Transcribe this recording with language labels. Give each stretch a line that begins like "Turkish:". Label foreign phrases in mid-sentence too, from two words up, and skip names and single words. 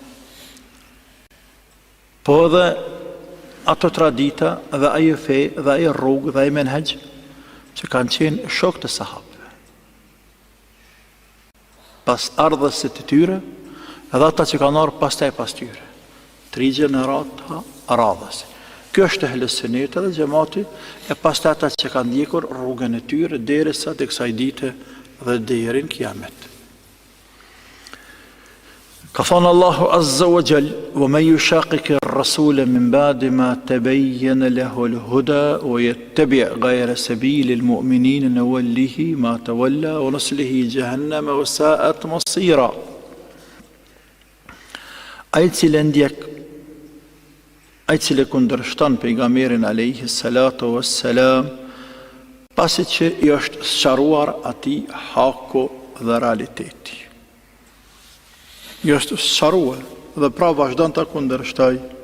Albanian: Po edhe ato tradita dhe ajo fe dhe ajo rrugë dhe ajo menhaj që kanë qenë shok të sahabëve, pas ardhës së të tyre edhe ata që kanë ardhur pastaj pas tyre, 3 gjenerata radhës. Kjo është ehli sunneti dhe xhamati, e pastaj ata që kanë ndjekur rrugën e tyre derisa tek kësaj dite dhe deri në kiamet. Ka thënë Allahu
Arabic: عز وجل: "ومن يشاقق الرسول من بعد ما تبين له الهدى ويتبع غير سبيل المؤمنين نوله ما تولى ونصله جهنم وساءت مصيرا."
Albanian: Ai cili kundërshton pejgamberin
Arabic: عليه الصلاة والسلام,
Albanian: pasi që i është sqaruar atij haku dhe realiteti. Jo është sqaruar dhe pra vazhdon të kundërshtoj.